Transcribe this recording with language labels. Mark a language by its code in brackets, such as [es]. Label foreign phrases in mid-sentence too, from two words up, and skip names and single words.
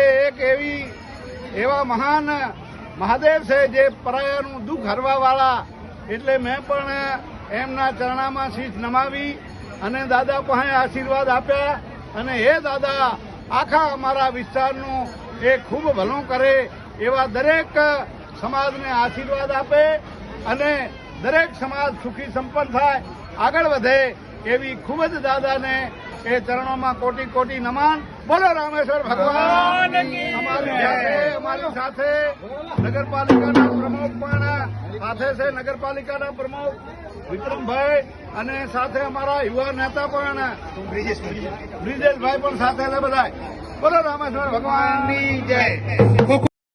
[gu] એક એવા મહાન મહાદેવ છે જે પરાયાનું દુખ હરવાવાળા, એટલે મેં પણ એમના ચરણામાં શીશ નમાવી અને દાદા પાસે આશીર્વાદ આપ્યા અને હે દાદા આખા અમારા વિસ્તારનું એ ખૂબ ભલું કરે એવા દરેક સમાજને આશીર્વાદ આપે અને દરેક સમાજ સુખી સંપન્ન થાય, આગળ વધે એવી ખૂબ જ દાદાને એ ચરણોમાં કોટિ કોટિ નમન। [hi] बोलो रामेश्वर भगवान की। [gu] હમારી સાથે નગરપાલિકાના પ્રમુખ પણ સાથે સે નગરપાલિકાના પ્રમુખ વિક્રમભાઈ અને સાથે અમારા યુવા નેતા પણ બ્રિજેશભાઈ પણ સાથે બધાઈ। [hi] बोलो रामेश्वर भगवान की जय।